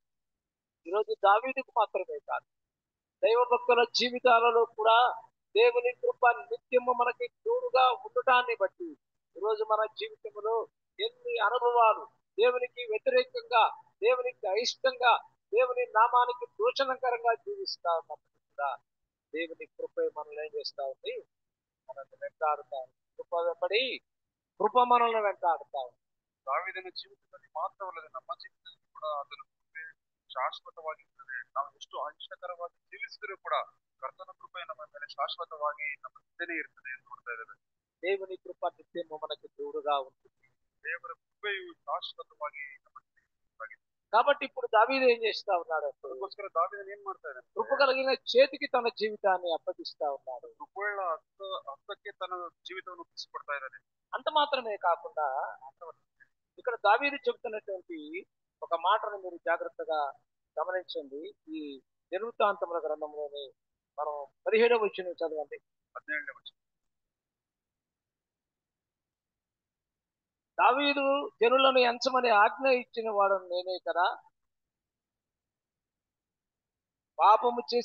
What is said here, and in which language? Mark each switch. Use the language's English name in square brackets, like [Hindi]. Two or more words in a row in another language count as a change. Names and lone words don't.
[Telugu] ఈరోజు దావీదుకు మాత్రమే కాదు, దైవ భక్తుల జీవితాలలో కూడా దేవుని కృప నిత్యము మనకి తోడుగా ఉండటాన్ని బట్టి ఈరోజు మన జీవితంలో ఎన్ని అనుభవాలు దేవునికి వ్యతిరేకంగా, దేవునికి అయిష్టంగా, దేవుని నామానికి దూషణకరంగా జీవిస్తా ఉన్నప్పుడు కూడా దేవుని కృప మనల్ని ఏం చేస్తా ఉంది, మనల్ని వెంటాడుతా ఉంది. కృప వెంబడి కృప మనల్ని వెంటాడుతా ఉంది. [Kannada] ದಾವೀದನ ಜೀವಿತದಲ್ಲಿ ಮಾತ್ರವಲ್ಲದೆ ನಮ್ಮ ಜೀವಿತದಲ್ಲಿ ಕೂಡ ಅದರ ಕೃಪೆ ಶಾಶ್ವತವಾಗಿರ್ತದೆ. ನಾವು ಎಷ್ಟು ಅನಿಷ್ಟಕರವಾಗಿ ಜೀವಿಸಿದರೂ ಕೂಡ ಕರ್ತನ ಕೃಪೆ ನಮ್ಮ ಮೇಲೆ ಶಾಶ್ವತವಾಗಿ ನಮ್ಮ ಜೊತೆನೇ ಇರ್ತದೆ ಎಂದು ನೋಡ್ತಾ ಇದ್ದೇವೆ. [Telugu] దేవుని కృప నిత్యము మనకి తోడుగా ఉంటుంది. [Kannada] ದೇವರ ಕೃಪೆಯು ಶಾಶ್ವತವಾಗಿ ನಮ್ಮ ಜೊತೆ ಇರುತ್ತದೆ. [Telugu] కాబట్టి ఇప్పుడు దావీదు ఏం చేస్తా ఉన్నాడు, [Kannada] ಅದಕ್ಕೋಸ್ಕರ ದಾವೀದನು ಏನ್ ಮಾಡ್ತಾ ಇದ್ದಾನೆ, [Telugu] కృప కలిగిన చేతికి తన జీవితాన్ని అప్పగిస్తా ఉన్నాడు. [Kannada] ಕೃಪೆಯ ಹಸ್ತಕ್ಕೆ ತನ್ನ ಜೀವಿತವನ್ನು ಒಪ್ಪಿಸಿಕೊಡ್ತಾ ಇದ್ದಾನೆ. [Telugu] అంత మాత్రమే కాకుండా ఇక్కడ దావీదు చెబుతున్నటువంటి ఒక మాటను మీరు జాగ్రత్తగా గమనించండి. ఈ దినవృత్తాంతముల గ్రంథంలోని మనం 17వ వచనం చదవండి. 17వ వచనం, దావీదు జనులను ఎంచమని ఆజ్ఞ ఇచ్చిన వాడు నేనే కదా, పాపము చేసి